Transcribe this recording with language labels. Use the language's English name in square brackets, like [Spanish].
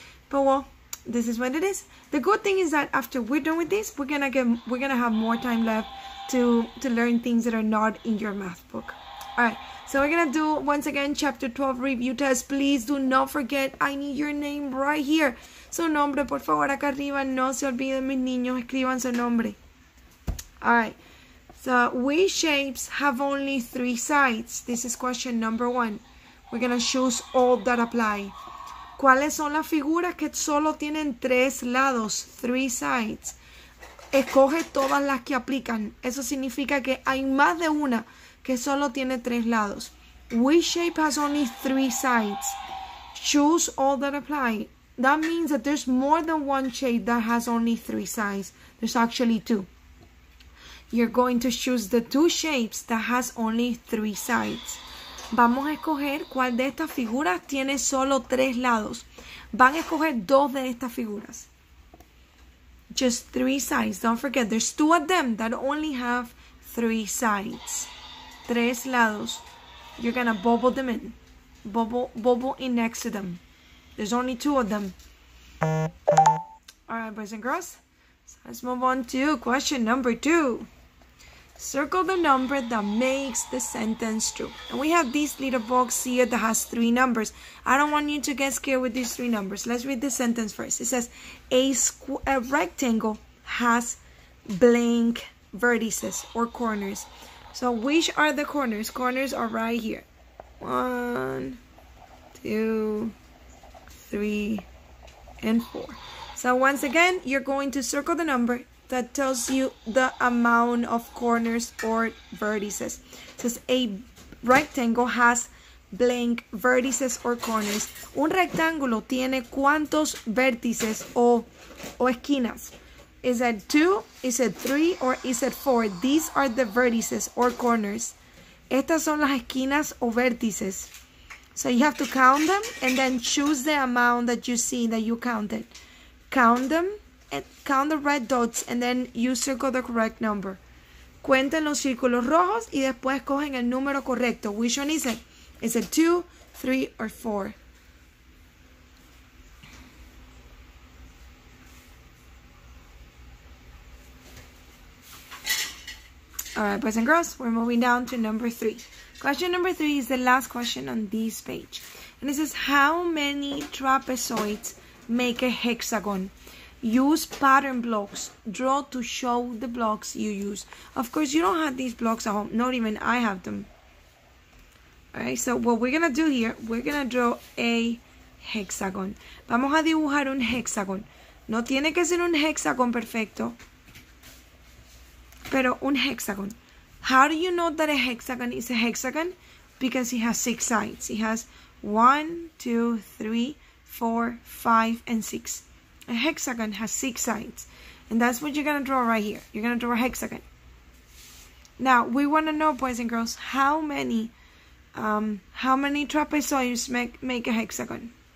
[English] But well, this is what it is. The good thing is that after we're done with this, we're gonna have more time left to learn things that are not in your math book. Alright, so we're gonna do once again chapter 12 review test. Please do not forget, I need your name right here. [Spanish] Su nombre, por favor, acá arriba. No se olviden, mis niños, escriban su nombre. [English] Alright, so which shapes have only 3 sides? This is question number 1. We're gonna choose all that apply. [Spanish] ¿Cuáles son las figuras que solo tienen 3 lados? [English] 3 sides. [Spanish] Escoge todas las que aplican. Eso significa que hay más de una que solo tiene 3 lados. [English] Which shape has only 3 sides? Choose all that apply. That means that there's more than one shape that has only 3 sides. There's actually 2. You're going to choose the 2 shapes that has only 3 sides. [Spanish] Vamos a escoger cuál de estas figuras tiene solo 3 lados. Van a escoger 2 de estas figuras. [English] Just 3 sides. Don't forget, there's 2 of them that only have 3 sides. [Spanish] 3 lados. [English] You're gonna bubble them in. Bubble in next to them. There's only 2 of them. Alright, boys and girls. So let's move on to question number 2. Circle the number that makes the sentence true. And we have this little box here that has 3 numbers. I don't want you to get scared with these 3 numbers. Let's read the sentence first. It says, a rectangle has blank vertices or corners. So which are the corners? Corners are right here. 1, 2, 3, and 4. So once again, you're going to circle the number that tells you the amount of corners or vertices. It says a rectangle has blank vertices or corners. [Spanish] Un rectángulo tiene cuántos vértices o esquinas. [English] Is it 2? Is it 3? Or is it 4? These are the vertices or corners. [Spanish] Estas son las esquinas o vértices. [English] So you have to count them and then choose the amount that you see that you counted. Count them and count the red dots and then you circle the correct number. [Spanish] Cuenten los círculos rojos y después cogen el número correcto. [English] Which one is it? Is it 2, 3, or 4? Alright, boys and girls, we're moving down to number 3. Question number 3 is the last question on this page. And it says, how many trapezoids make a hexagon? Use pattern blocks. Draw to show the blocks you use. Of course, you don't have these blocks at home. Not even I have them. Alright, so what we're going to do here, we're going to draw a hexagon. [Spanish] Vamos a dibujar un hexagon. No tiene que ser un hexagon perfecto, pero un hexagon. [English] How do you know that a hexagon is a hexagon? Because it has 6 sides. It has 1, 2, 3, 4, 5, and 6. A hexagon has 6 sides. And that's what you're going to draw right here. You're going to draw a hexagon. Now, we want to know, boys and girls, how many trapezoids make a hexagon?